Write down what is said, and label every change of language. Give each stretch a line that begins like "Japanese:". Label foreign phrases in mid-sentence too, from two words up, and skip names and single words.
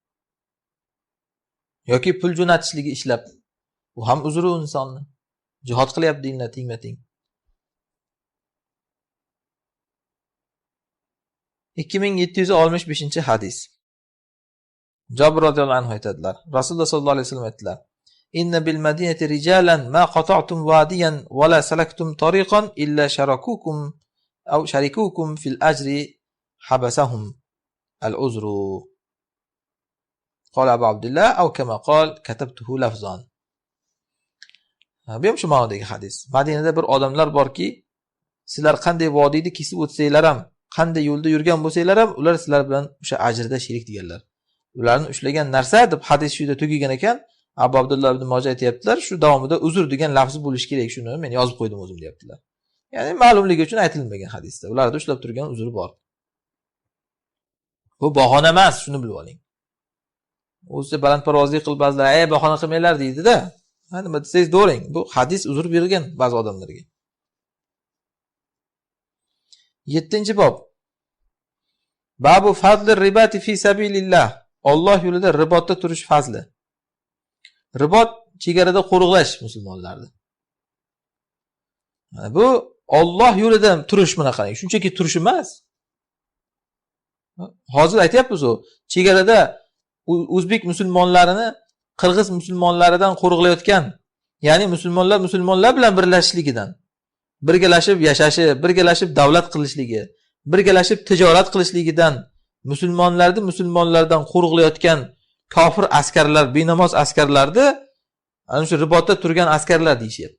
Uzbek: Yoki pul jo'natishligi ishlab, bu ham uzri insonni. Jihod qilyapti dinlar tengma-teng. 2765-hadis. Jabr
Arabic: رضي الله عنه
Uzbek: aytadilar. Rasululloh
Arabic: صلى الله عليه وسلم
Uzbek: aytdilar:
Arabic: "إن بالمدينة رجالا ما قطعتم واديا ولا سلكتم طريقا إلا شركوكم أو شاركوكم في الأجر حبسهم العذر." قال أبو عبد الله أو كما قال كتبته لفظا.
Uzbek: Bu ham shu ma'nodagi hadis. Madinada bir odamlar borki, sizlar qanday vodiyni kesib o'tsanglar ham, qanday yo'lda yurgan bo'lsanglar ham, ular sizlar bilan o'sha ajrda sherik deganlar. Ularni ushlagan narsa deb hadis shuyda tugagan ekan. Abu Abdullah ibn Moja aytayaptilar, shu davomida uzr degan lafzi bo'lishi kerak, shuni men yozib qo'ydim o'zim deyaptilar. Ya'ni ma'lumligi uchun aytilmagan hadisda. Ularda ushlab turgan uzri bor. Bu bahona emas, shuni bilib oling. O'zi balandparvozlik qilib ba'zilar, "Ey, bahona qilmanglar" deydi-da. Ha, nima desangiz do'ring. Bu hadis uzr bergan ba'zi odamlarga. 7-bob.
Arabic: باب فضل الرباط في سبيل الله.
Uzbek: Alloh yo'lida ribotda turish fazli. Ribot chegarada qo'riqlash musulmonlarni. Bu Alloh yo'lida turish bunaqa. Shunchaki turish emas. Hozir aytayapmiz u, chegarada o'zbek musulmonlarini qirg'iz musulmonlaridan qo'riqlayotgan, ya'ni musulmonlar bilan birlashishligidan, birgalashib yashashi, birgalashib davlat qilishligi, birgalashib tijorat qilishligidan, musulmonlardan qo'riqlayotgan kofir askarlar, benamoz askarlarni ana shu ribotda turgan askarlar deyishyapti.